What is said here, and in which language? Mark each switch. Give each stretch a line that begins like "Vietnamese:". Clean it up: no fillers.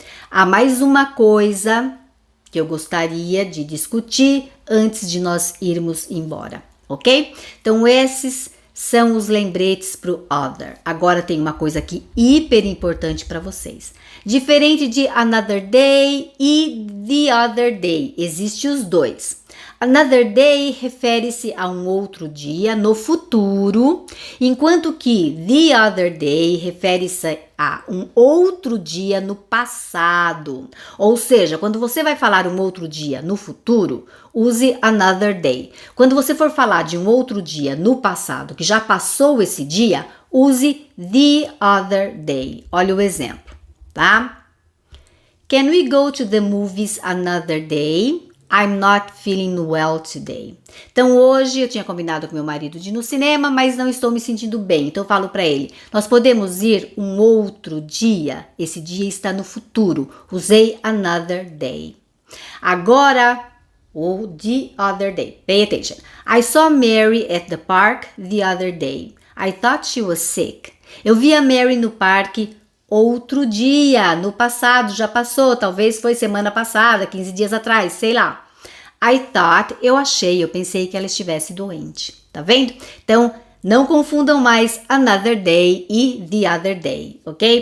Portuguese: Há mais uma coisa que eu gostaria de discutir antes de nós irmos embora, ok? Então, esses são os lembretes para o other. Agora tem uma coisa aqui hiper importante para vocês. Diferente de another day e the other day, existem os 2. Another day refere-se a um outro dia no futuro, enquanto que the other day refere-se a um outro dia no passado. Ou seja, quando você vai falar um outro dia no futuro, use another day. Quando você for falar de um outro dia no passado, que já passou esse dia, use the other day. Olha o exemplo, tá?
English: Can we go to the movies another day? I'm not feeling well today.
Portuguese: Então hoje eu tinha combinado com meu marido de ir no cinema, mas não estou me sentindo bem. Então eu falo para ele, nós podemos ir um outro dia? Esse dia está no futuro. Usei another day. Agora, o the other day.
English: Pay attention. I saw Mary at the park the other day. I thought she was sick.
Portuguese: Eu vi a Mary no parque outro dia, no passado, já passou, talvez foi semana passada, 15 dias atrás, sei lá.
English: I thought,
Portuguese: eu pensei que ela estivesse doente, tá vendo? Então, não confundam mais another day e the other day, ok?